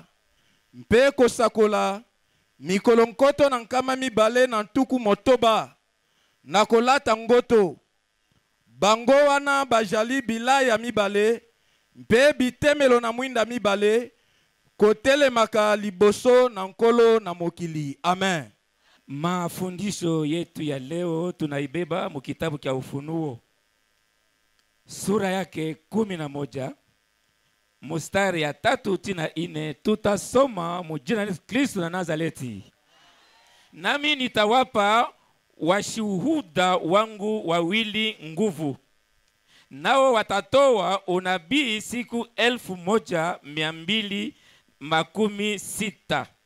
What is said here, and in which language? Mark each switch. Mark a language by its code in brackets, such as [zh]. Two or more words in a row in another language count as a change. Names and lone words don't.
[ln] Mpe kosakola mikolo nkoto na nkama mibale na ntuku motoba. Na kolata ngoto. Bango wana bajali bilaya mibale. Mpe bitemelo na mwinda mibale. Kotelemaka liboso na nkolo na mokili. Amen. [sw] Mafundisho yetu ya leo tunaibeba mukitabu kia Ufunuo sura yake 11 mustari ya 3 tina 4. Tutasoma mujina la Kristo na Nazareti. Nami nitawapa washuhuda wangu wawili nguvu, nao watatoa unabii siku 1260.